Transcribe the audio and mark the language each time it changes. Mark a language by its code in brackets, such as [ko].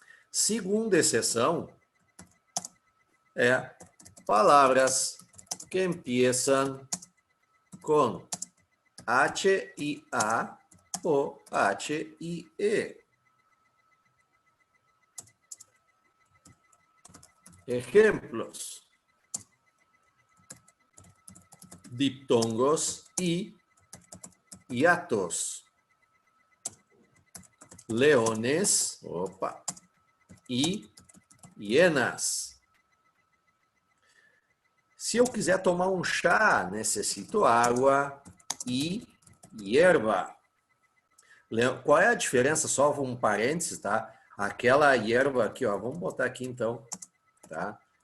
[pt] Segunda exceção é palavras que empiezam com H e A ou H e E. [es] Ejemplos: diptongos y hiatos, leones, e hienas. [pt] Se eu quiser tomar um chá, necessito água e hierba. Qual é a diferença? Só um parênteses, tá? Aquela hierba aqui, ó, vamos botar aqui então, tá?